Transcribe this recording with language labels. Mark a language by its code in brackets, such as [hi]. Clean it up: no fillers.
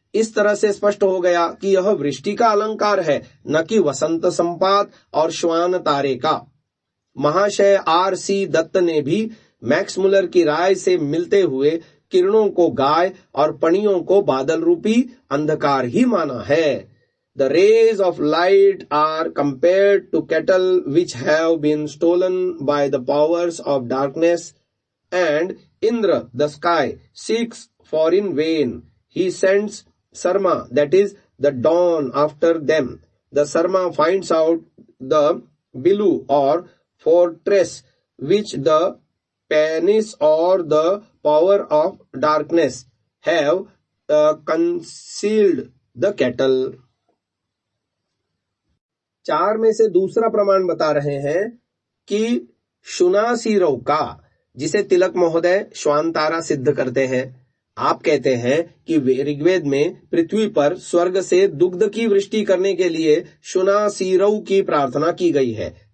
[hi] इस तरह से स्पष्ट हो गया कि यह वृष्टि का अलंकार है, न कि वसंत संपात और श्वान तारे का। महाशय R.C. दत्त ने भी मैक्स मुलर की राय से मिलते हुए किरणों को गाय और पणियों को बादल रूपी अंधकार ही माना है। [en] The rays of light are compared to cattle which have been stolen by the powers of darkness, and Indra, the sky, seeks for in vain. He sends Sarma, that is the dawn, after them. The Sarma finds out the Bilu or fortress which the Panis or the power of darkness have concealed the cattle. [hi] 4 में से दूसरा प्रमाण बता रहे हैं कि शुनासीरव का, जिसे तिलक महोदय श्वानतारा सिद्ध करते हैं। आप कहते हैं कि ऋग्वेद में पृथ्वी पर स्वर्ग से दुग्ध की वृष्टि करने के लिए शुनासीरव की प्रार्थना की गई है।